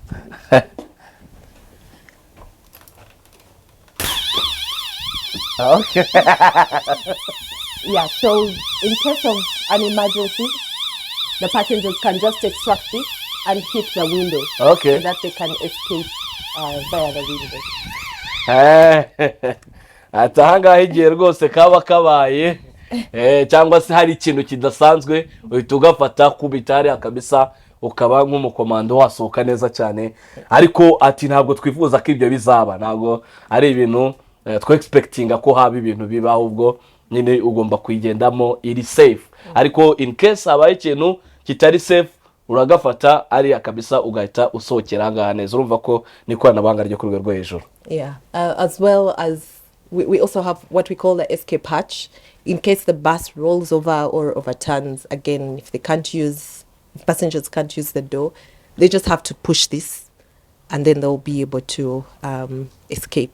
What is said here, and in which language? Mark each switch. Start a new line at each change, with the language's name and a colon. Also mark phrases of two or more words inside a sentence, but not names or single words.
English: Okay. Yeah, so in case of an emergency, the passengers can just extract this and hit the window. Okay. So that they can escape via the window.
Kinyarwanda: Ahangaha igihe rwose kaba kabaye cyangwa se hari ikintu kidasanzwe uhita ugafata kubitari akabisa ukaba nk'umukomando wasohoka neza cyane. Ariko ati ntabwo twifuza ko ibyo bizaba, ntabwo ari ibintu twe expectinga ko haba ibintu biba, ahubwo nyine ugomba kuyigendamo iri safe. Ariko
English: in case
Kinyarwanda: habaye ikintu kitari safe uragafata ari akabisa ugahita usohokera ahangaha neza. Urumva ko ni ikoranabuhanga ryo ku rwego rwo hejuru.
English: Yeah, as well as we also have what we call the escape hatch. In case the bus rolls over or overturns, again, if passengers can't use the door, they just have to push this and then they'll be able to escape.